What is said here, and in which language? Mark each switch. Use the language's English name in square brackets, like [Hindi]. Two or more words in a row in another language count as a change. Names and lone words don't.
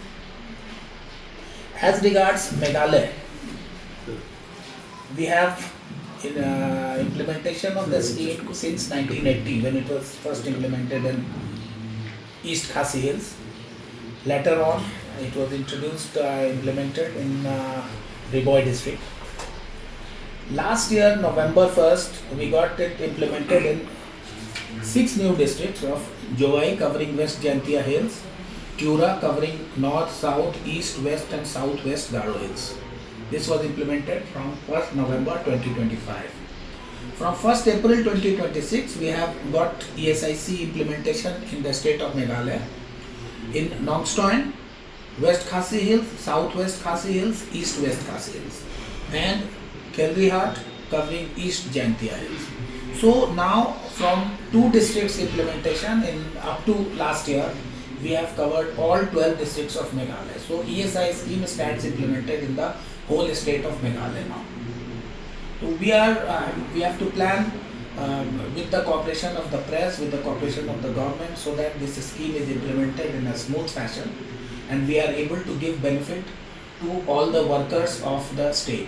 [English] As regards Meghalaya, we have in implementation of the scheme since 1980, when it was first implemented in East Khasi Hills. Later on, it was implemented in Baroh district. Last year, November 1st, we got it implemented in 6 new districts of Kawei covering West Jaintia Hills, Tura covering North, South, East, West and Southwest Baroh Hills. This was implemented from 1st November 2025. From 1st April 2026, we have got ESIC implementation in the state of Meghalaya in Nongstoin, West Khasi Hills, Southwest Khasi Hills, East-West Khasi Hills, and Kelrihat covering East Jaintia Hills. So now from 2 districts implementation in up to last year, we have covered all 12 districts of Meghalaya. So ESI scheme stands implemented in the whole state of Meghalaya now. So we have to plan with the cooperation of the press, with the cooperation of the government, so that this scheme is implemented in a smooth fashion and we are able to give benefit to all the workers of the state.